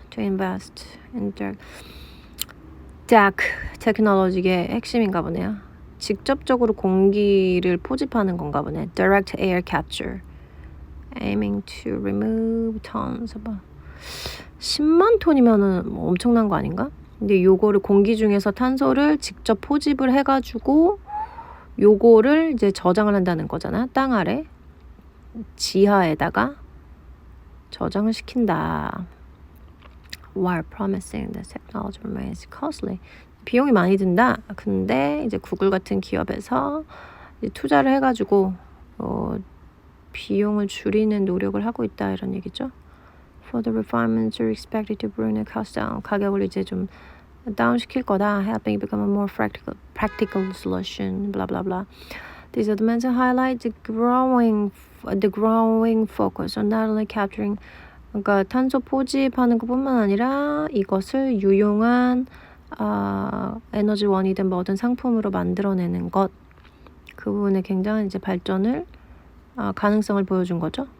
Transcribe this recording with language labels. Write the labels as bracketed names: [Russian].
[English] To invest in DAC [Korean] 테크놀로지의 핵심인가 보네요. 직접적으로 공기를 포집하는 건가 보네. [English] Direct air capture. Aiming to remove tons of [Korean] 10만 톤이면은 뭐 엄청난 거 아닌가? 근데 요거를 공기 중에서 탄소를 직접 포집을 해가지고 요거를 이제 저장을 한다는 거잖아. 땅 아래 지하에다가 저장을 시킨다. [English] While promising the technology remains costly. [Korean] 비용이 많이 든다. 근데 이제 구글 같은 기업에서 이제 투자를 해가지고 비용을 줄이는 노력을 하고 있다 이런 얘기죠. [English] Further refinements are expected to bring the cost down. [Korean] 가격을 이제 좀 다운 시킬 거다. [English] Helping become a more practical solution. Blah blah blah. These advances highlight the growing focus on not only capturing [Korean] 그러니까 탄소 포집하는 것뿐만 아니라 이것을 유용한 에너지원이든 뭐든 상품으로 만들어내는 것 그 부분에 굉장한 이제 발전을 가능성을 보여준 거죠.